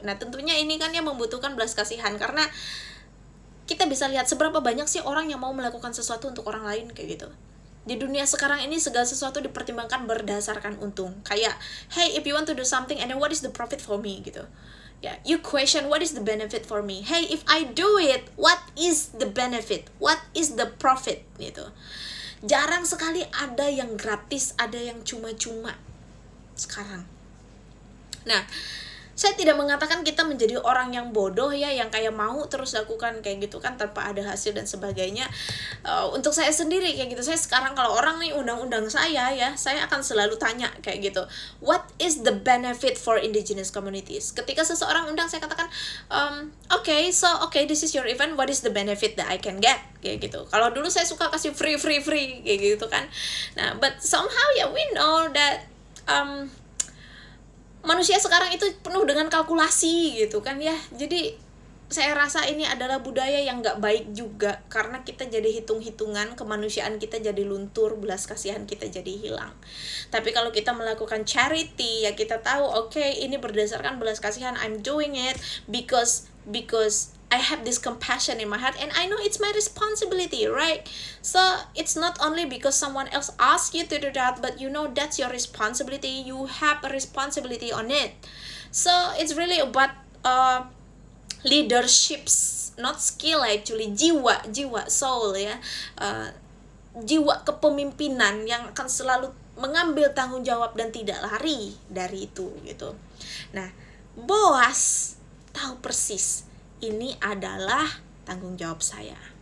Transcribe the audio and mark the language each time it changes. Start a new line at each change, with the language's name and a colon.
Indonesian: Nah, tentunya ini kan yang membutuhkan belas kasihan, karena kita bisa lihat seberapa banyak sih orang yang mau melakukan sesuatu untuk orang lain kayak gitu. Di dunia sekarang ini segala sesuatu dipertimbangkan berdasarkan untung.
English: Kayak, "Hey, if you want to do something, and then what is the profit for me?" gitu. Ya, you question what is the benefit for me. Hey, if I do it, what is the benefit? What is the profit gitu.
Indonesian: Jarang sekali ada yang gratis, ada yang cuma-cuma sekarang. Nah, saya tidak mengatakan kita menjadi orang yang bodoh ya, yang kayak mau terus lakukan kayak gitu kan tanpa ada hasil dan sebagainya. Untuk saya sendiri kayak gitu, saya sekarang kalau orang nih undang-undang saya ya, saya akan selalu tanya kayak gitu,
English: what is the benefit for indigenous communities?
Indonesian: Ketika seseorang undang, saya katakan,
English: okay, this is your event, what is the benefit that I can get?
Indonesian: Kayak gitu. Kalau dulu saya suka kasih free kayak gitu kan. Nah,
English: but somehow
Indonesian: ya,
English: we know that
Indonesian: manusia sekarang itu penuh dengan kalkulasi gitu kan ya. Jadi saya rasa ini adalah budaya yang gak baik juga, karena kita jadi hitung-hitungan, kemanusiaan kita jadi luntur, belas kasihan kita jadi hilang. Tapi kalau kita melakukan charity ya, kita tahu okay, ini berdasarkan belas kasihan,
English: I'm doing it because I have this compassion in my heart and I know it's my responsibility, right? So it's not only because someone else asked you to do that, but you know that's your responsibility. You have a responsibility on it. So it's really about leaderships, not skill actually,
Indonesian: jiwa, soul ya, jiwa kepemimpinan yang akan selalu mengambil tanggung jawab dan tidak lari dari itu gitu. Nah, Boas tahu persis ini adalah tanggung jawab saya.